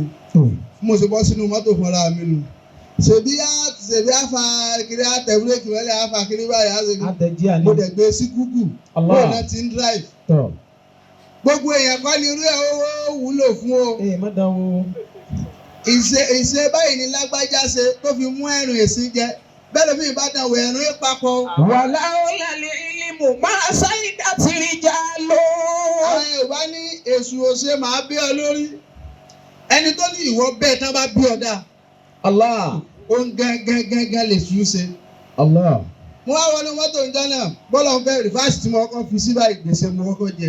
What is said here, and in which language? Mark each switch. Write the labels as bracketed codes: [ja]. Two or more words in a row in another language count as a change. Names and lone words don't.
[yo] Mo ṣe bọ́ sínú mọ́tò fúnra mi nù. Ṣèbí àfa kiri àtẹ̀wúrẹ́kì wọlé àfa kiri báyìí á ṣe kí. Àtẹ̀jí àná. Mo dẹ̀ gbé sí Google. Allah. Bóyá náà ti ń drive. Tọ́. Gbogbo èèyàn kọ́ ni irú ẹ̀ owó wúlò fún o. Má dánwó. Ìṣe báyìí ni lágbájá ṣe tó fi mú ẹ̀rùn èsì jẹ. Bẹ́ẹ̀ lómi ìbàdàn wẹ̀ ẹ̀rùn ìpapọ̀. [ar] ولولا العلم ما سعدت رجال. [yo] Àwọn Yorùbá ní èṣù òṣè máa bí ọ lórí. ẹni tó ní ìwọ bẹ́ẹ̀ tán bá bí ọ̀dà Allah. ó ń gángan lè sùn ṣe. Allah. mo wá wọnú mọ́tò ń dáná bọ́lá ń fẹ́ rìfáàsì tí mo kọ́kọ́ fi sí báyìí gbèsè mo kọ́kọ́ jẹ.